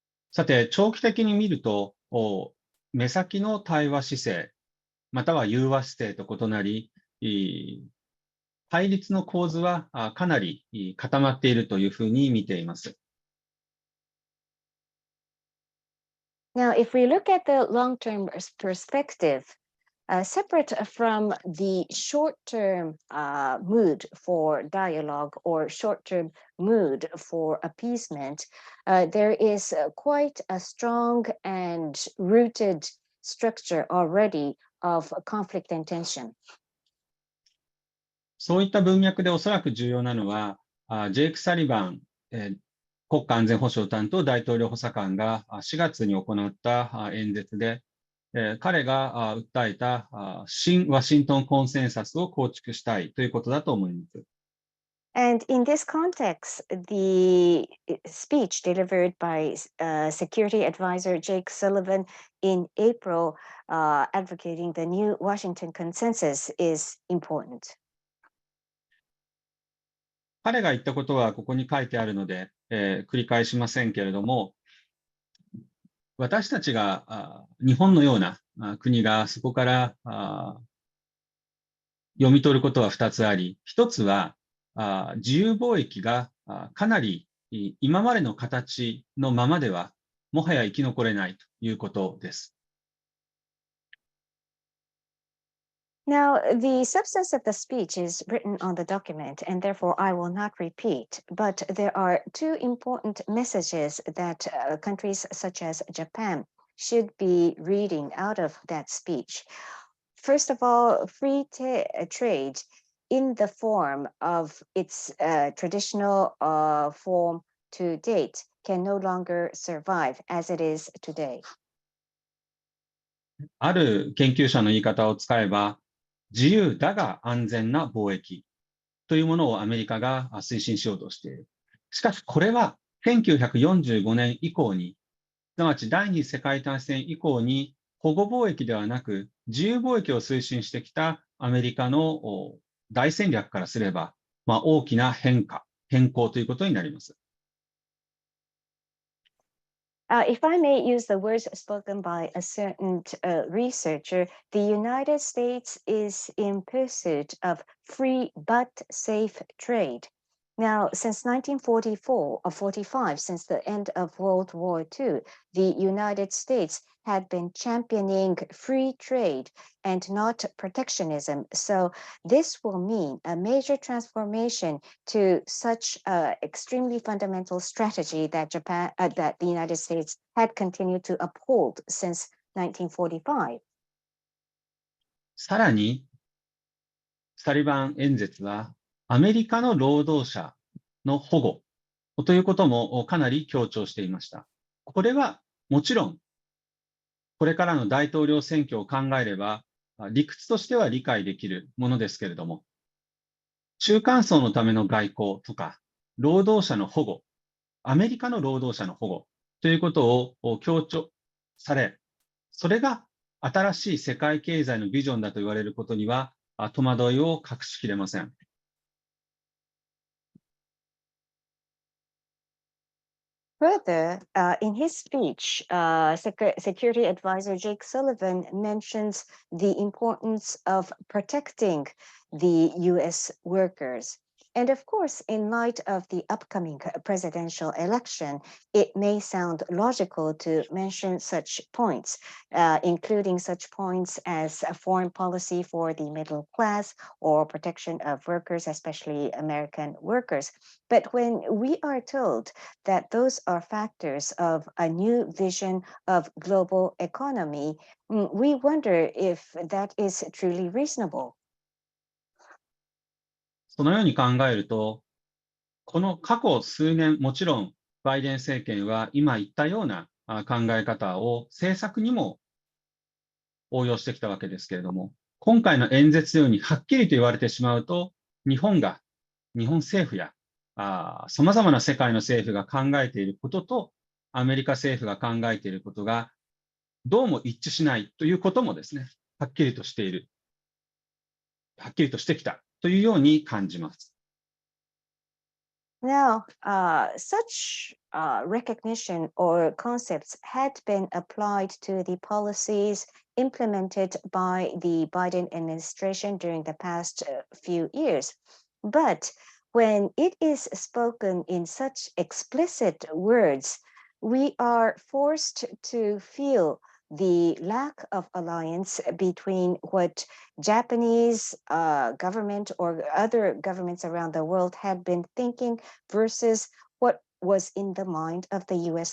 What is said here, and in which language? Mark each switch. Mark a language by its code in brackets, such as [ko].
[ja] さて、長期的に見ると、目先の対話姿勢、または融和姿勢と異なり、対立の構図はかなり固まっているというふうに見ています。 [en] Now, if we look at the long-term perspective, separate from the short-term mood for dialogue or short-term mood for appeasement, there is quite a strong and rooted structure already of conflict and tension. [ja] そういった文脈でおそらく重要なのは、ジェイク・サリバン、国家安全保障担当大統領補佐官が4月に行った演説で、彼が訴えた新ワシントンコンセンサスを構築したいということだと思います。 [en] And in this context, the speech delivered by Security Advisor Jake Sullivan in April advocating the new Washington consensus is important. [ja] 彼が言ったことはここに書いてあるので、繰り返しませんけれども、私たちが日本のような国がそこから読み取ることは2つあり、1つは自由貿易がかなり今までの形のままではもはや生き残れないということです。 [en] Now, the substance of the speech is written on the document, and therefore I will not repeat. But there are two important messages that countries such as Japan should be reading out of that speech. First of all, free trade in the form of its traditional form to date can no longer survive as it is today. [ja] ある研究者の言い方を使えば、自由だが安全な貿易というものをアメリカが推進しようとしている。しかしこれは1945年以降に、すなわち第二次世界大戦以降に保護貿易ではなく自由貿易を推進してきたアメリカの大戦略からすれば、大きな変更ということになります。 [en] If I may use the words spoken by a certain researcher, the United States is in pursuit of free but safe trade. Now, since 1944 or 45, since the end of World War II, the United States had been championing free trade and not protectionism. So this will mean a major transformation to such an extremely fundamental strategy that that the United States had continued to uphold since 1945. [ja] さらに、サリバン演説は、アメリカの労働者の保護ということもかなり強調していました。これはもちろん、これからの大統領選挙を考えれば、理屈としては理解できるものですけれども、中間層のための外交とか、労働者の保護、アメリカの労働者の保護ということを強調され、それが新しい世界経済のビジョンだと言われることには、戸惑いを隠しきれません。 [en] Further, in his speech, Security Advisor Jake Sullivan mentions the importance of protecting the U.S. workers. And of course, in light of the upcoming presidential election, it may sound logical to mention such points, including such points as a foreign policy for the middle class or protection of workers, especially American workers. But when we are told that those are factors of a new vision of global economy, we wonder if that is truly reasonable. [ja] そのように考えると、この過去数年、もちろんバイデン政権は今言ったような考え方を政策にも応用してきたわけですけれども、今回の演説のようにはっきりと言われてしまうと、日本政府や様々な世界の政府が考えていることと、アメリカ政府が考えていることがどうも一致しないということもですね、はっきりとしてきたというように感じます。 [en] Now, such recognition or concepts had been applied to the policies implemented by the Biden administration during the past few years. But when it is spoken in such explicit words, we are forced to feel the lack of alliance between what Japanese government or other governments around the world had been thinking versus what was in the mind of the U.S.